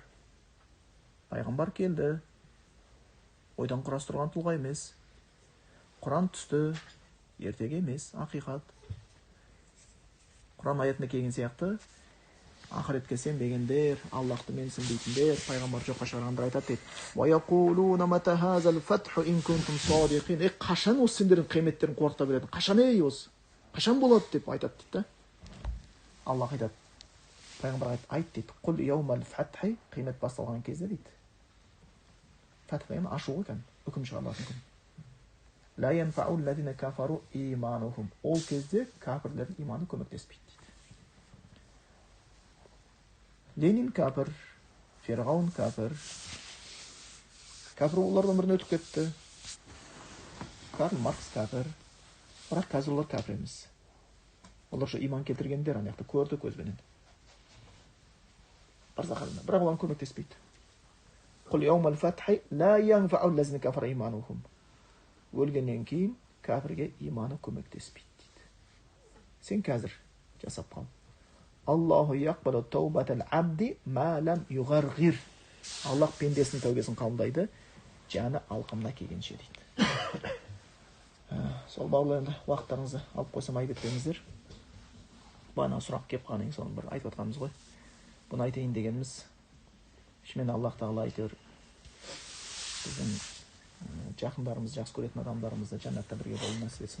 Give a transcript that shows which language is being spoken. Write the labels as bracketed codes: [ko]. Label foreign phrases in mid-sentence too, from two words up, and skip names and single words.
[kk] Пайғамбар келді. Ойдан құрастырған тұлға емес. Құран түсті. Ертеге емес, ақиқат. Құран аятында келген сияқты, Ақыретке сенбегендер, Аллахты менсінбейтіндер, пайғамбар жоққа шығарғандар айтады дейді. [ar] وَيَقُولُونَ مَتَى هَذَا الْفَتْحُ إِن كُنتُمْ صَادِقِينَ. [kk] Қашан осы сендердің қиметтерін қорқыта береді? Қашан осы? Қашан болады деп айтады дейді. Аллах айтады. Пайғамбар айт дейді. [ar] قل يوم الفتح, [kk] қиямет басталған кезде дейді. Фатх деген ашу ғой екен, үкім шығарылатын күн. [ar] لا ينفع الذين كفروا إيمانهم. [kk] Ол кезде кәпірлердің иманы көмектеспейді дейді. Ленин кәпір, Ферғаун кәпір. Кәпір олардың өмірін өтіп кетті. Карл Маркс кәпір. Бірақ қазір олар кәпір емес. Олар şu иман келтіргендер, аяқты көрді көзбенен. Бірақ олар көмектеспейді. [ar] قل يوم الفتح لا ينفع الذين كفروا إيمانهم. [kk] Өлгеннен кейін кәпірге иманы көмектеспейді дейді. Сен қазір жасап қал. [ar] الله يقبل توبة العبد ما لم يغرغر. [kk] Аллах пендесінің тәубесін қабылдайды, жаны алқымына келгенше дейді. Сол бағлы енді уақыттарыңызды алып қойсам айып етпеңіздер. Бана сұрақ кеп қалған, соны бір айтып отқанымыз ғой. Бұны айтайын дегеніміз, шынымен Аллах тағала айтыр, біздің жақындарымыз, жақсы көретін адамдарымызды жаннатта бірге болу насіп етсін.